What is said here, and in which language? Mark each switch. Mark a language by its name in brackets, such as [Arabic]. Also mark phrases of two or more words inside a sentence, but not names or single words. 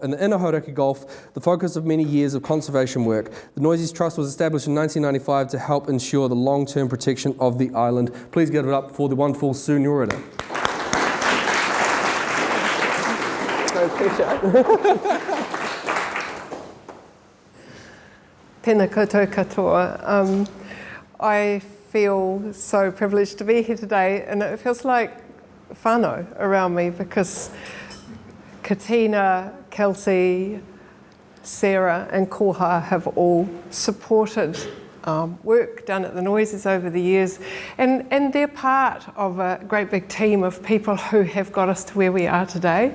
[English] In the inner Hauraki Gulf, the focus of many years of conservation work. The Noisies Trust was established in 1995 to help ensure the long-term protection of the island. Please give it up for the wonderful Sue Nyorida. No pressure. [Māori] Tēnā koutou katoa. [English] I feel so privileged to be here today, and it feels like whānau around me because Katina, Kelsey, Sarah and Koha have all supported work done at the Noisies over the years, and they're part of a great big team of people who have got us to where we are today.